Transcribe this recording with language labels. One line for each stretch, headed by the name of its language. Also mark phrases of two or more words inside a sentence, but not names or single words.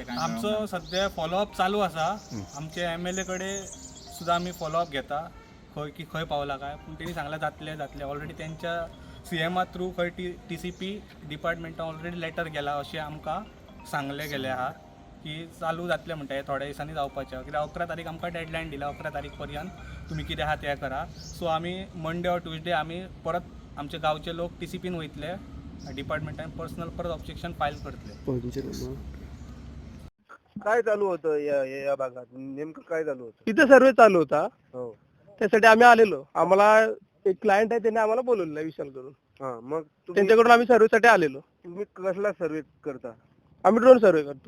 Konkani: आमचो सध्या फॉलोअप चालू आसा. आमचे MLA कडेन सुद्दां आमी फॉलोअप घेता खंय पावला काय पूण तेणी सांगलां जातले ऑलरेडी तेंच्या CMा थ्रू खंय TCP
English: departmentan already letter
Konkani: गेला अशें आमकां सांगले गेले आहा की चालू जातले म्हणटा हे थोड्या दिसांनी जावपाचें कित्याक 11 तारीख आमकां डेडलायन दिला 11 तारीख पर्यंत तुमी कितें आहा तें करा. सो आमी
English: Monday or Tuesday
Konkani: आमी परत आमचे गांवचे लोक TCPन वयतले डिपार्टमेंटान पर्सनल परत ऑब्जेक्शन फायल करतले.
Marathi: काय चालू होतं या भागात नेमकं काय चालू होतं. तिथे सर्वे चालू होता. हो त्यासाठी आम्ही आलेलो. आम्हाला एक क्लायंट आहे त्याने आम्हाला बोलवलं विशाल करून. हा मग त्यांच्याकडून आम्ही सर्वेसाठी आलेलो. तुम्ही कसला सर्वे करता. आम्ही
English: drone survey
Marathi: करतो.